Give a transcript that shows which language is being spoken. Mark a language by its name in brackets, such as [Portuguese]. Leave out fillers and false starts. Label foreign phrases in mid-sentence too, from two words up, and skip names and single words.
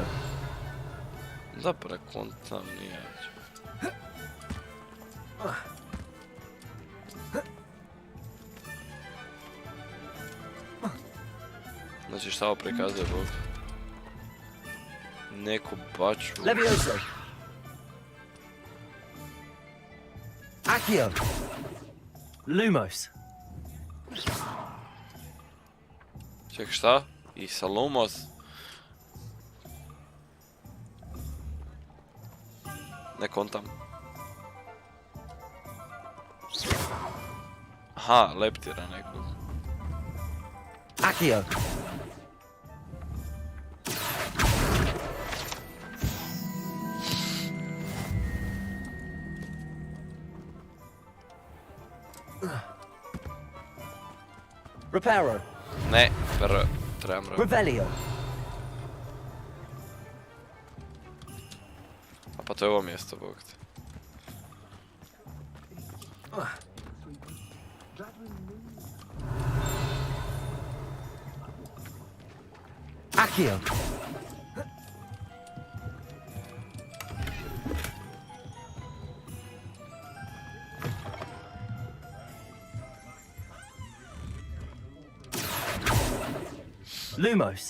[Bosnian] Da prekontam nije. Znači šta ovo prikazuje Bog? Neku baču. Levioso. Accio. Lumos. Ček šta? I Salomos? Ne kontam. Aha, leptira nekog. Accio. Reparo. Ne, trebam Revelio. A pa to je ovo mjesto, Bog te. Accio. Lumos.